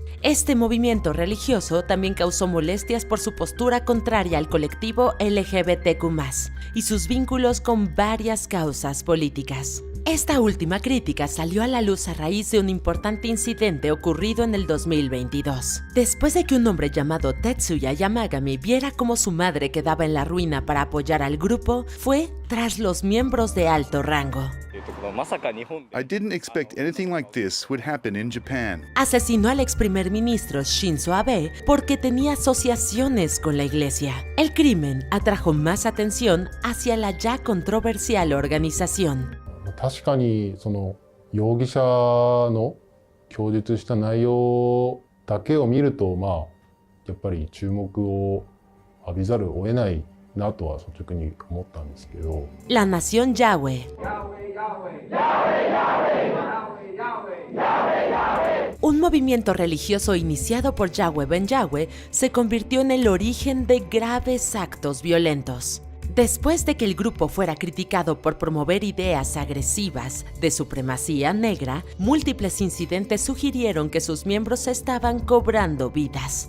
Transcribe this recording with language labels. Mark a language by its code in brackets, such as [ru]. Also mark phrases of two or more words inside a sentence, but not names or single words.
[es] Este movimiento religioso también causó molestias por su postura contraria al colectivo LGBTQ+, y sus vínculos con varias causas políticas. Esta última crítica salió a la luz a raíz de un importante incidente ocurrido en el 2022. Después de que un hombre llamado Tetsuya Yamagami viera cómo su madre quedaba en la ruina para apoyar al grupo, fue tras los miembros de alto rango. [en] I didn't expect anything like this would happen in Japan. [es] Asesinó al ex primer ministro Shinzo Abe porque tenía asociaciones con la iglesia. El crimen atrajo más atención hacia la ya controversial organización. [ja] 確かにその容疑者の供述した内容だけを見ると、やっぱり注目を浴びざるを得ないなとは率直に思ったんですけど。 [es] La Nación Yahweh. Un movimiento religioso iniciado por Yahweh Ben Yahweh se convirtió en el origen de graves actos violentos. Después de que el grupo fuera criticado por promover ideas agresivas de supremacía negra, múltiples incidentes sugirieron que sus miembros estaban cobrando vidas.